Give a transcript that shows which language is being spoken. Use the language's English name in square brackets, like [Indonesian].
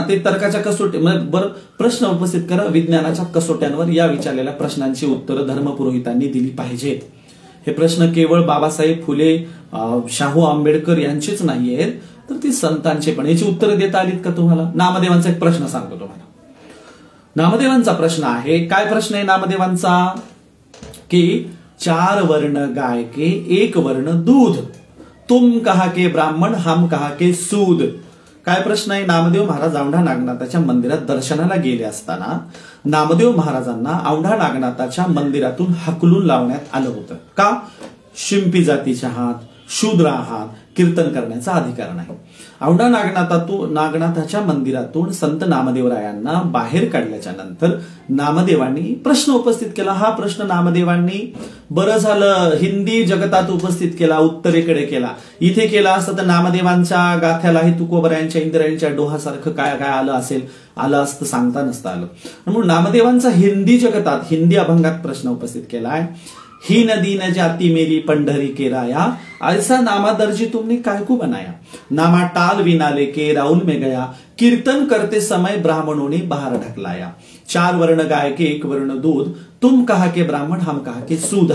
[Marathi] ते तर्काच्या कसोटी बरं प्रश्न उपस्थित करा. विज्ञानाच्या कसोट्यांवर या विचारलेल्या प्रश्नांची उत्तरं धर्मपुरोहितांनी दिली पाहिजेत. हे प्रश्न केवळ बाबासाहेब फुले शाहू आंबेडकर यांचेच नाही आहेत, तर ती संतांचे पण. याची उत्तरं देता आलीत का तुम्हाला? नामदेवांचा एक प्रश्न सांगतो तुम्हाला. नामदेवांचा प्रश्न आहे. काय प्रश्न आहे नामदेवांचा? [Hindi] की 4 वर्ण गाय के 1 वर्ण दूध, तुम कहा के ब्राह्मण हम कहा के सूद. [Marathi] काय प्रश्न आहे? नामदेव महाराज औंढा नागनाथाच्या मंदिरात दर्शनाला गेले असताना नामदेव महाराजांना औंढा नागनाथाच्या मंदिरातून हकलून लावण्यात आलं होतं. का? शिंपी जातीचे आहात, शूद्र आहात, कीर्तन करण्याचा अधिकार नाही. औंढा नागनाथाच्या मंदिरातून संत नामदेवरायांना बाहेर काढल्याच्या नंतर नामदेवांनी प्रश्न उपस्थित केला. हा प्रश्न नामदेवांनी बरं झालं हिंदी जगतात उपस्थित केला, उत्तरेकडे केला. इथे केला असतं तर नामदेवांच्या गाथ्यालाही तुकोबरायांच्या इंद्रायणीच्या डोहासारखं काय काय आलं असतं सांगता नसतं आलं. म्हणून नामदेवांचा हिंदी जगतात हिंदी अभंगात प्रश्न उपस्थित केलाय. [Hindi] ही नदी न जाती मेरी पंढरी के राया, ऐसा नामा दर्जी तुमने काय को बनाया, नामा टाल विनाले के राउल में गया, कीर्तन करते समय ब्राह्मणों ने बाहर ढकलाया, 4 वर्ण गाय के 1 वर्ण दूध, तुम कहा के ब्राह्मण हम कहा के सूद.